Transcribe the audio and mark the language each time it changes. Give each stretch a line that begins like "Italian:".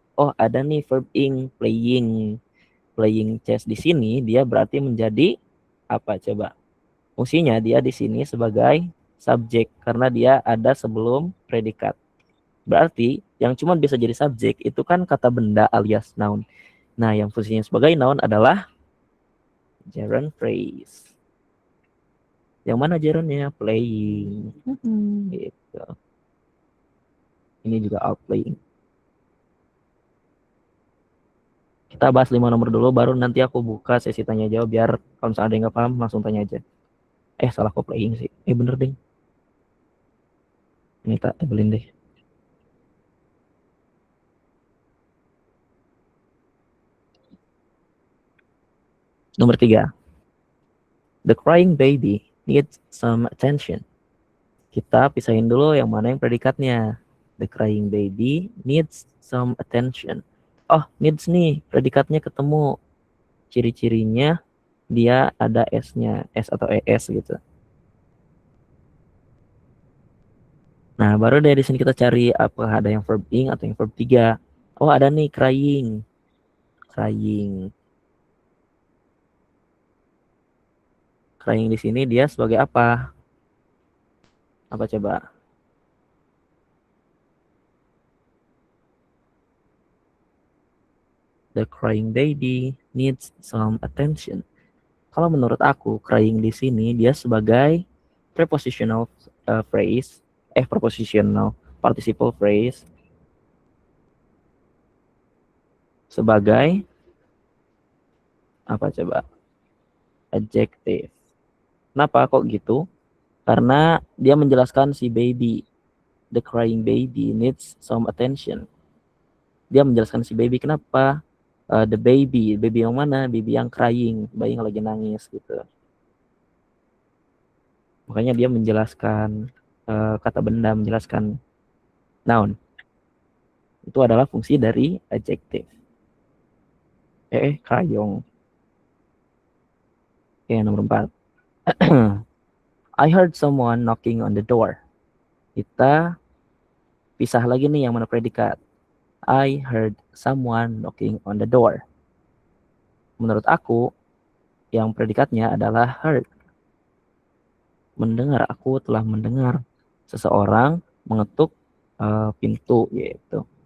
Indonesian: Oh, ada nih verb ing, playing. Playing chess di sini dia berarti menjadi apa coba? Fungsinya dia di sini sebagai subjek karena dia ada sebelum predikat. Berarti yang cuma bisa jadi subjek itu kan kata benda alias noun. Nah, yang fungsinya sebagai noun adalah gerund phrase. Yang mana gerundnya? Playing. Gitu. Ini juga out playing. Kita bahas 5 nomor dulu, baru nanti aku buka sesi tanya jawab biar kalau misalnya ada yang nggak paham langsung tanya aja. Salah kok playing sih. Bener deh. Ini tak tabelin deh. Nomor 3.
English: The crying baby needs some attention.
Indonesian: Kita pisahin dulu yang mana yang predikatnya.
English: The crying baby needs some attention.
Indonesian: Oh, needs nih, predikatnya ketemu. Ciri-cirinya dia ada S-nya, S atau ES gitu. Nah, baru dari sini kita cari apakah ada yang verb ing atau yang verb 3. Oh, ada nih crying. Crying. Crying di sini dia sebagai apa? Apa coba?
English: The crying baby needs some attention.
Indonesian: Kalau menurut aku, crying di sini dia sebagai prepositional phrase, prepositional participle phrase sebagai apa coba? Adjective. Kenapa kok gitu? Karena dia menjelaskan si baby.
English: The crying baby needs some attention.
Indonesian: Dia menjelaskan si baby kenapa? The baby yang mana? Baby yang crying, bayi yang lagi nangis gitu. Makanya dia menjelaskan kata benda, menjelaskan noun. Itu adalah fungsi dari adjective. Krayong. Oke, nomor 4.
English: I heard someone knocking on the door.
Indonesian: Kita pisah lagi nih yang mana predikat.
English: I heard someone knocking on the door.
Indonesian: Menurut aku, yang predikatnya adalah heard. Mendengar, aku telah mendengar seseorang mengetuk pintu gitu.